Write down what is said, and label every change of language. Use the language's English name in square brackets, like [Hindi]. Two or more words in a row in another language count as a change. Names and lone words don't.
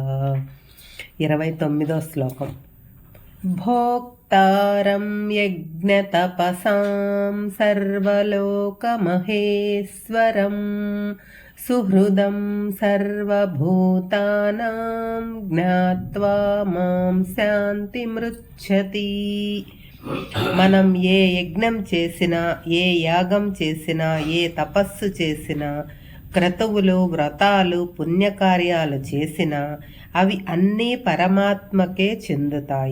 [Telugu] 29వ శ్లోకం। [Sanskrit] भोक्तारं यज्ञतपसां सर्वलोकमहेश्वरं सुहृदं सर्वभूतानां ज्ञात्वा मां శాంతిమృచ్చతి। [Telugu] మనం ఏ యజ్ఞం చేసినా, ఏ యాగం చేసినా, ఏ తపస్సు చేసినా, క్రతువులు, వ్రతాలు, పుణ్యకార్యాలు చేసినా అవి అన్నీ పరమాత్మకే చెందుతాయి.